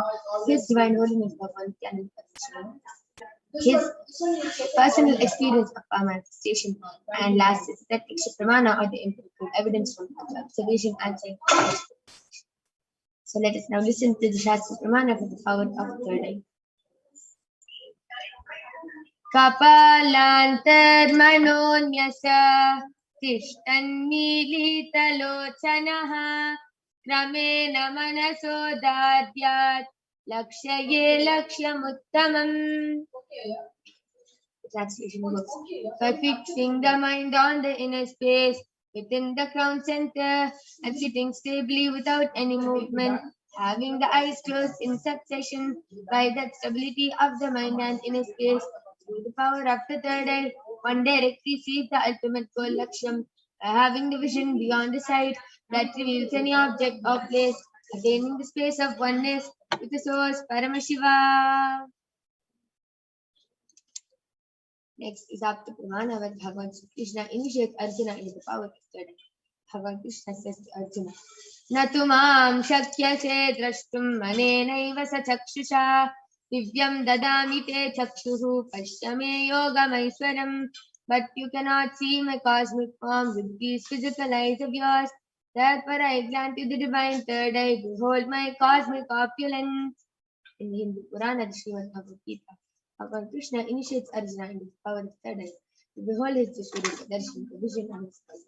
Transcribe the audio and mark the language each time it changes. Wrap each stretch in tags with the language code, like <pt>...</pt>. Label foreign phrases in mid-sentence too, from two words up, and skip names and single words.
<en>His divine holiness Bhagavan Nithyananda Paramashivam. His personal experience of our manifestation. And last is that Pramana or the empirical evidence from observation and scientific. So let us now listen to the Shastra Pramana for the power of the third eye.</en> <sa>कपालान्तर्मनोन्यास तिष्ठन्नीलितलोचनः क्रमेण मनसोदाद्यत् लक्षये लक्षमुत्तमम्.</sa> <en>The translation goes, by fixing the mind on the inner space within the crown center and sitting stably without any movement, having the eyes closed in succession, by that stability of the mind and inner space, through the power of the third eye, one directly sees the ultimate goal Laksham, by having the vision beyond the sight that reveals any object or place, attaining the space of oneness with the source Paramashiva. Next is Apta Pramana, where Bhagavan Krishna initiates Arjuna into the power of study. Bhagavan Krishna says to Arjuna,</en> <sa>नतुमां शक्यसे द्रष्टुं मनेनैव स चक्षुषा दिव्यं ददामि ते चक्षुः पश्यमे योगमैश्वरम्.</sa> <en>But you cannot see my cosmic form with these physical eyes of yours. Therefore I grant you the divine third eye. Behold my cosmic opulence. In the Hindu Purana, the Srimad Bhagavad Gita, Bhagavan Krishna initiates Arjuna into the power of the third eye to behold his Vishwarupa darshan, the vision of his cosmic.</en>